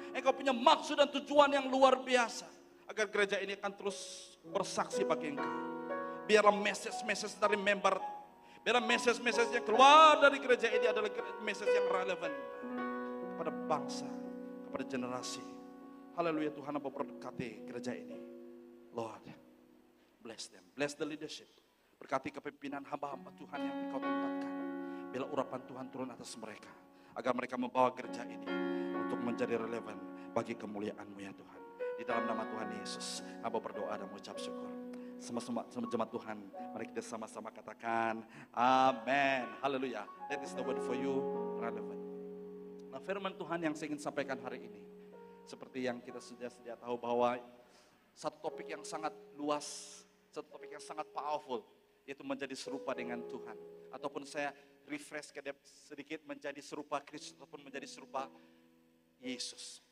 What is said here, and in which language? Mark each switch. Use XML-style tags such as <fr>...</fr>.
<ms>Engkau punya maksud dan tujuan yang luar biasa. Agar gereja ini akan terus bersaksi bagi Engkau. Biarlah message dari member, biarlah message yang keluar dari gereja ini adalah message yang relevan kepada bangsa, kepada generasi. Haleluya Tuhan, apa berkati gereja ini.</ms> <en>Lord, bless them, bless the leadership.</en> <ms>Berkati kepimpinan hamba-hamba Tuhan yang Engkau tempatkan. Biarlah urapan Tuhan turun atas mereka, agar mereka membawa gereja ini untuk menjadi relevan bagi kemuliaan-Mu ya Tuhan. Di dalam nama Tuhan Yesus, hamba berdoa dan mengucap syukur. Sama-sama jemaat Tuhan, mari kita sama-sama katakan amin. Haleluya.</ms> <en>That is the word for you, relevant.</en> <ms>Nah, firman Tuhan yang saya ingin sampaikan hari ini, seperti yang kita sudah tahu bahwa satu topik yang sangat luas, satu topik yang sangat powerful, yaitu menjadi serupa dengan Tuhan. Ataupun saya refresh sedikit, menjadi serupa Kristus ataupun menjadi serupa Yesus.</ms>